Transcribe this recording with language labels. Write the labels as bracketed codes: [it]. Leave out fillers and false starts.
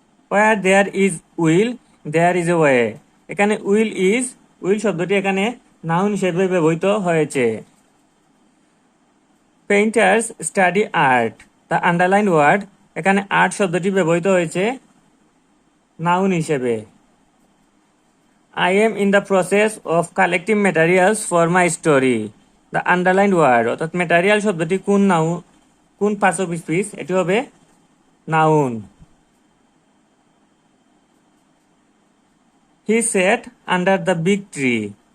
[en] Where there is will there is a way. [bn] এখানে will শব্দটি এখানে নাউন হিসেবে ব্যবহৃত হয়েছে। [en] Painters study art. The underline word, [bn] এখানে আর্ট শব্দটি ব্যবহৃত হয়েছে নাউন হিসেবে। [en] I am in the process of collecting materials for my story. The underlined word, [bn] অর্থাৎ ম্যাটেরিয়াল শব্দটি কোন পার্টস অফ স্পিচ, এটি হবে noun. [en] He sat under the big tree.